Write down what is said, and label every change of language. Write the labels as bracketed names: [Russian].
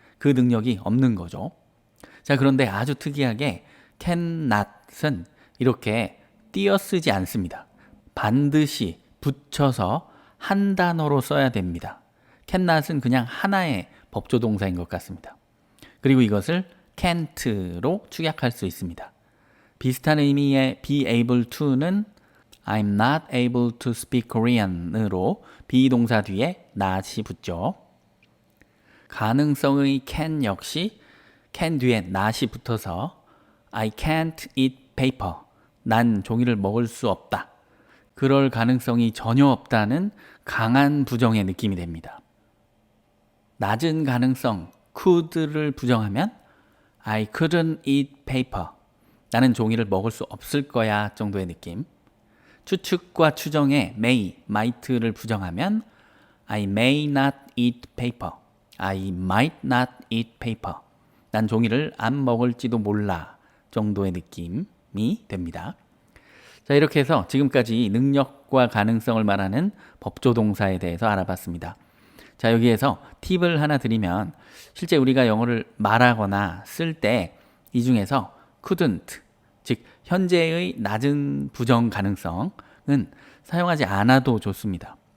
[Korean] 그 능력이 없는 거죠. 자, 그런데 아주 특이하게 cannot은 이렇게 띄어쓰지 않습니다. 반드시 붙여서 한 단어로 써야 됩니다. cannot은 그냥 하나의 법조동사인 것 같습니다. 그리고 이것을 can't로 축약할 수 있습니다. 비슷한 의미의 be able to는 [English] I'm not able to speak Korean [Korean] 으로 비동사 뒤에 not이 붙죠. 가능성의 can 역시 can 뒤에 not이 붙어서 [English] I can't eat paper. [Korean] 난 종이를 먹을 수 없다. 그럴 가능성이 전혀 없다는 강한 부정의 느낌이 됩니다. 낮은 가능성 could를 부정하면 [English] I couldn't eat paper. [Korean] 나는 종이를 먹을 수 없을 거야 정도의 느낌. 추측과 추정의 may, might를 부정하면 [English] I may not eat paper. I might not eat paper. [Korean] 난 종이를 안 먹을지도 몰라 정도의 느낌이 됩니다. 자, 이렇게 해서 지금까지 능력과 가능성을 말하는 법조동사에 대해서 알아봤습니다. 자, 여기에서 팁을 하나 드리면 실제 우리가 영어를 말하거나 쓸 때 이 중에서 couldn't, 즉 현재의 낮은 부정 가능성은 사용하지 않아도 좋습니다.